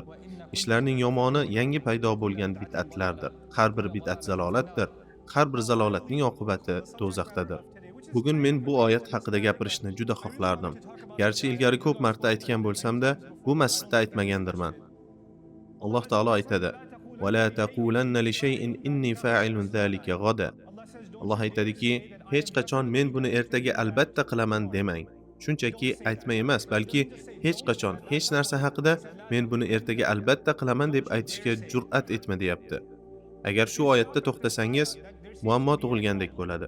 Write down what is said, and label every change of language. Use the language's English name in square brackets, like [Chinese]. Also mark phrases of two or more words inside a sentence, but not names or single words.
[Uzbek] Ishlarning yomoni yangi paydo bo'lgan bid'atlardir. Har bir bid'at zalolatdir. Har bir zalolatning oqibati do'zaxdadir. Bugun men bu oyat haqida gapirishni juda xohlardim. Garchi ilgari ko'p marta aytgan bo'lsam-da, bu masjidda aytmagandirman. Alloh taolo aytadi: [Arabic] "ولا تقولن لشيء إني فاعل ذلك غدا." [Uzbek] Alloh aytadiki, hech qachon men buni ertaga albatta qilaman demang. Shunchaki aytma emas, balki hech qachon hech narsa haqida men buni ertaga albatta qilaman deb aytishga jur'at etma deyapti. Agar shu oyatda to'xtasangiz, muammo tug'ilgandek bo'ladi.